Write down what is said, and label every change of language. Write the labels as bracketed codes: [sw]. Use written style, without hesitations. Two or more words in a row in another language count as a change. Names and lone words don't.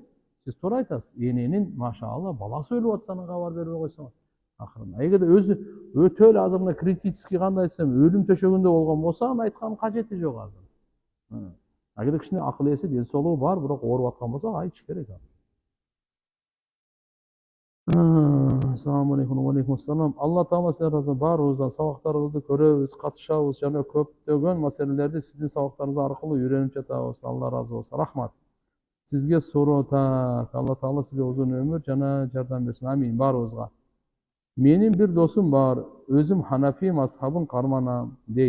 [ky] Сиз туура айтасыз. Эненин машалла баласы өлүп атса, аны кабар бербей койсоңуз. Акырында. Эгерде өзү өтө эле азыр мына критический кандай айтсам, өлүм төшөгүндө болгон болсо, аны айткандын кажети жок азыр. Эгерде кичине акыл эси, ден соолугу бар, бирок ооруп аткан болсо, айтыш керек. [ar] السلام عليكم وعليكم السلام. الله تعالى [ky] sizlerden barыбыздан сабактарыңызды көрөбүз, катышабыз жана көптөгөн маселелерди сиздин сабактарыңыз аркылуу үйрөнүп жатабыз. Алла разы болсун. Рахмат. Сизге суроо так. [ar] الله تعالى [ky] сизге узун өмүр жана жардам берсин. Амин барыбызга. Менин бир досум бар. Өзүм Ханафи мазхабын карманам дейт.